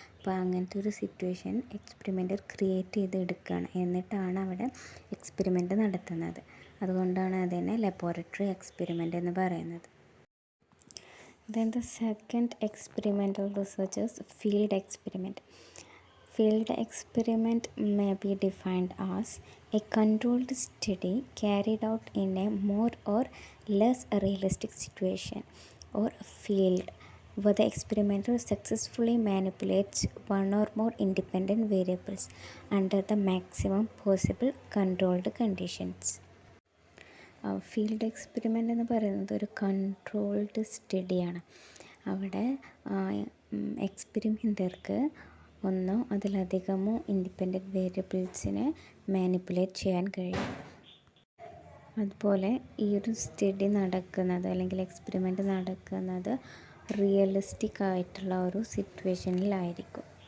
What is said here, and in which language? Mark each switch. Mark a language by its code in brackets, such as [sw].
[ml] അപ്പോൾ അങ്ങനത്തെ ഒരു സിറ്റുവേഷൻ എക്സ്പെരിമെൻ്റർ ക്രിയേറ്റ് ചെയ്ത് എടുക്കുകയാണ്, എന്നിട്ടാണ് അവിടെ എക്സ്പെരിമെൻ്റ് നടത്തുന്നത്. അതുകൊണ്ടാണ് അതിനെ ലബോറട്ടറി എക്സ്പെരിമെൻ്റ് എന്ന് പറയുന്നത്. [en] Then the second experimental research is field experiment. Field experiment may be defined as a controlled study carried out in a more or less realistic situation or field where the experimenter successfully manipulates one or more independent variables under the maximum possible controlled conditions. [ml] Field experiment എന്ന് പറയുന്നത് ഒരു controlled സ്റ്റഡിയാണ്. അവിടെ എക്സ്പെരിമെൻ്റർക്ക് ഒന്നോ അതിലധികമോ independent വേരിയബിൾസിനെ manipulate ചെയ്യാൻ കഴിയും. അതുപോലെ ഈ ഒരു സ്റ്റഡി നടക്കുന്നത് അല്ലെങ്കിൽ എക്സ്പെരിമെൻ്റ് നടക്കുന്നത് റിയലിസ്റ്റിക് ആയിട്ടുള്ള ഒരു സിറ്റുവേഷനിലായിരിക്കും.